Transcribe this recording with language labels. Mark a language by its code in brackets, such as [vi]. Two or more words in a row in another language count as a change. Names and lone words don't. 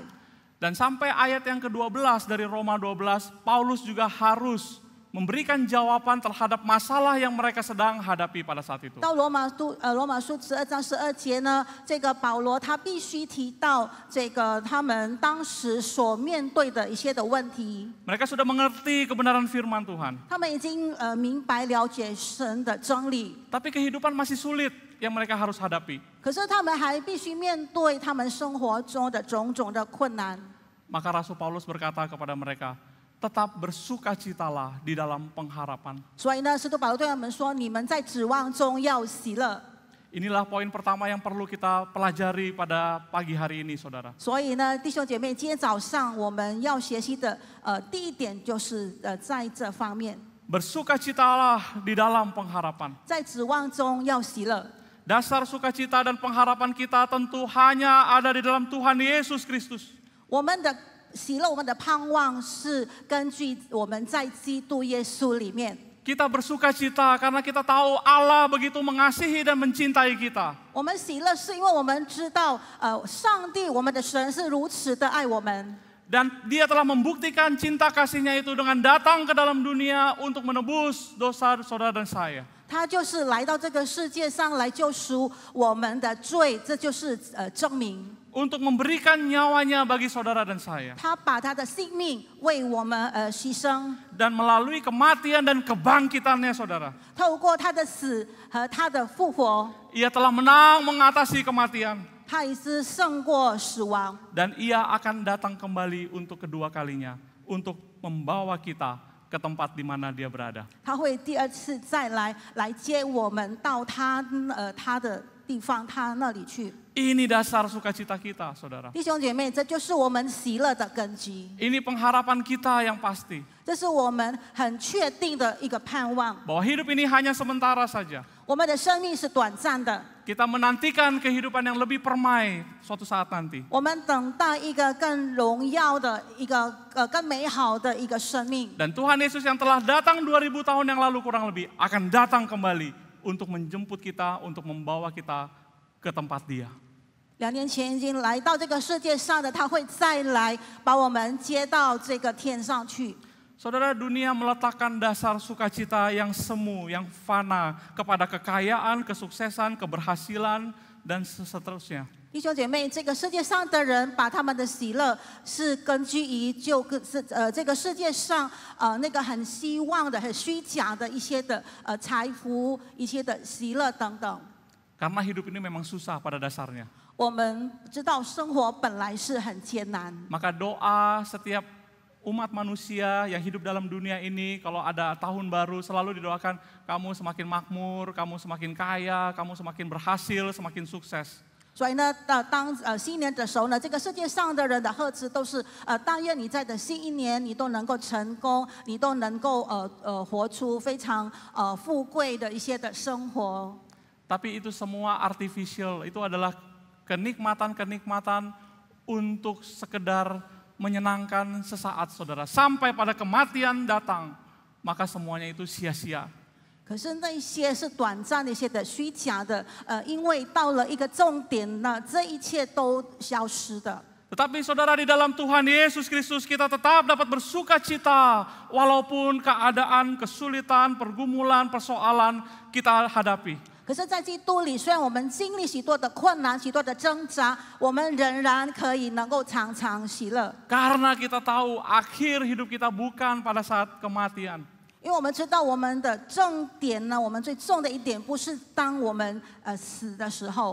[id] Dan sampai ayat yang ke-12 dari Roma 12, Paulus juga harus memberikan jawaban terhadap masalah yang mereka sedang hadapi pada saat itu. [zh] 到罗马书12章12节呢，这个保罗他必须提到这个他们当时所面对的一些的问题。 [id] Mereka sudah mengerti kebenaran firman Tuhan. [zh] 他们已经明白了解神的真理， [id] Tapi kehidupan masih sulit yang mereka harus hadapi. [zh] 可是他们还必须面对他们生活中的种种的困难。 [id] Maka Rasul Paulus berkata kepada mereka, tetap bersukacitalah di dalam pengharapan. [zh] 所以呢，使徒保罗对他们说：“你们在指望中要喜乐。” [id] Inilah poin pertama yang perlu kita pelajari pada pagi hari ini, saudara. [zh] 所以呢，弟兄姐妹，今天早上我们要学习的第一点就是在这方面， [id] Bersukacitalah di dalam pengharapan. [zh] 在指望中要喜乐。 [id] Dasar sukacita dan pengharapan kita tentu hanya ada di dalam Tuhan Yesus Kristus. [zh] 我们的喜乐，我们的盼望是根据我们在基督耶稣里面。 [id] Kita bersukacita karena kita tahu Allah begitu mengasihi dan mencintai kita. [zh] 我们喜乐是因为我们知道，上帝，我们的神是如此的爱我们。 [id] Dan dia telah membuktikan cinta kasihnya itu dengan datang ke dalam dunia untuk menebus dosa saudara dan saya. [zh] 他就是来到这个世界上来救赎我们的罪，这就是证明。 [id] Untuk memberikan nyawanya bagi saudara dan saya. [zh] 他把他的性命为我们牺牲， [id] Dan melalui kematian dan kebangkitannya saudara. [zh] 透过他的死和他的复活， [id] Ia telah menang mengatasi kematian. [zh] 他已经胜过死亡。 [id] Dan ia akan datang kembali untuk kedua kalinya. Untuk membawa kita ke tempat di mana dia berada. [zh] 他会第二次再来接我们到他的地方，他那里去。 [id] Ini dasar sukacita kita, saudara. [zh] 弟兄姐妹，这就是我们喜乐的根基， [id] Ini pengharapan kita yang pasti. [zh] 这是我们很确定的一个盼望。 [id] Bahwa hidup ini hanya sementara saja. [zh] 我们的生命是短暂的， [id] Kita menantikan kehidupan yang lebih permai suatu saat nanti. [zh] 我们等待一个更荣耀的一个更美好的一个生命。 [id] Dan Tuhan Yesus yang telah datang 2000 tahun yang lalu kurang lebih akan datang kembali untuk menjemput kita, untuk membawa kita ke tempat Dia. [zh] 2 年前已经来到这个世界上的，他会再来把我们接到这个天上去。 [id] Saudara, dunia meletakkan dasar sukacita yang semu, yang fana kepada kekayaan, kesuksesan, keberhasilan, dan seterusnya. [zh] 弟兄姐妹，这个世界上的人把他们的喜乐是根据于这个世界上那个很希望的、很虚假的一些的财富、一些的喜乐等等。 [id] Karena hidup ini memang susah pada dasarnya. [zh] 我们知道生活本来是很艰难， [id] Maka doa setiap umat manusia yang hidup dalam dunia ini, kalau ada tahun baru selalu didoakan kamu semakin makmur, kamu semakin kaya, kamu semakin berhasil, semakin sukses. [zh] 所以呢，当新年的时候呢，这个世界上的人的贺词都是但愿你在的新一年，你都能够成功，你都能够活出非常富贵的一些的生活。 [id] Tapi itu semua artificial, itu adalah kenikmatan-kenikmatan untuk sekedar menyenangkan sesaat saudara. Sampai pada kematian datang, maka semuanya itu sia-sia. [zh] 可是那些是短暂的一些的虚假的，因为到了一个重点呢，这一切都消失的。 [id] Tetapi saudara di dalam Tuhan Yesus Kristus kita tetap dapat bersuka cita walaupun keadaan, kesulitan, pergumulan, persoalan kita hadapi. [zh] 可是，在基督里，虽然我们经历许多的困难、许多的挣扎，我们仍然可以能够常常喜乐。 [id] Karena kita tahu akhir hidup kita bukan pada saat kematian. [zh] 因为我们知道我们的重点呢，我们最重的一点不是当我们死的时候，